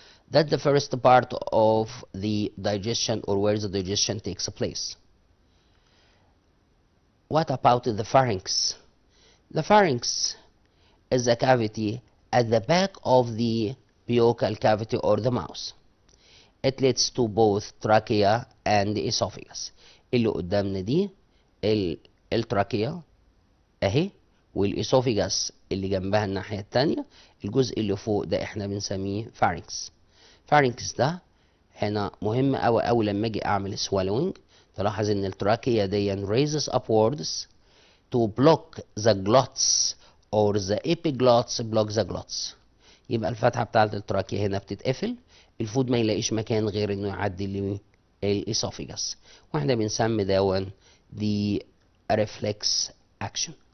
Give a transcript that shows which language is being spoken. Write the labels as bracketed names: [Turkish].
[English] That's the first part of the digestion or where the digestion takes place. What about the pharynx? The pharynx is a cavity at the back of the buccal cavity or the mouth. It leads to both trachea and the esophagus. [Arabic] اللي قدامنا دي التراكيا اهي، والاسوفيجاس اللي جنبها الناحية التانية. الجزء اللي فوق ده احنا بنسميه pharynx. pharynx ده هنا مهم أوي لما اجي اعمل swallowing. تلاحظ ان التراكيا دي [English] raises upwards to block the glottis or the epiglottis block the glottis. [Arabic] يبقى الفتحة بتاعت التراكيا هنا بتتقفل، الفود ما يلاقيش مكان غير انه يعدي للإسوفيجاس، واحنا بنسمي دون دي reflex action.